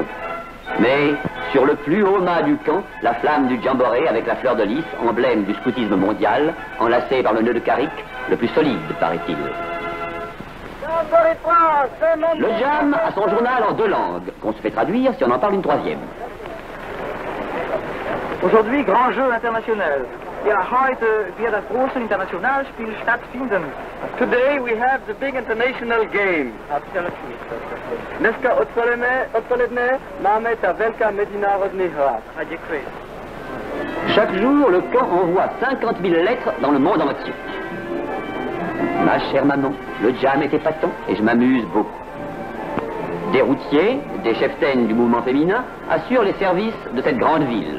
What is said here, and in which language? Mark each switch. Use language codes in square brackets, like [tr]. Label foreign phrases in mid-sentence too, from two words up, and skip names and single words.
[fr] Mais sur le plus haut mât du camp, la flamme du Jamboree avec la fleur de lys, emblème du scoutisme mondial, enlacée par le nœud de carrick, le plus solide, paraît-il. Le Jam a son journal en 2 langues, qu'on se fait traduire si on en parle une 3e. Aujourd'hui, grand jeu international. [de] Ja, heute wird das große Internationalspiel stattfinden. [en] Today we have the big international game. [cs] Dneska odpoledne máme ta velká mezinárodní hra. [fr] Chaque jour, le camp envoie 50 000 lettres dans le monde entier. Ma chère maman, le Jam est épatant et je m'amuse beaucoup. Des routiers, des cheftaines du mouvement féminin assurent les services de cette grande ville.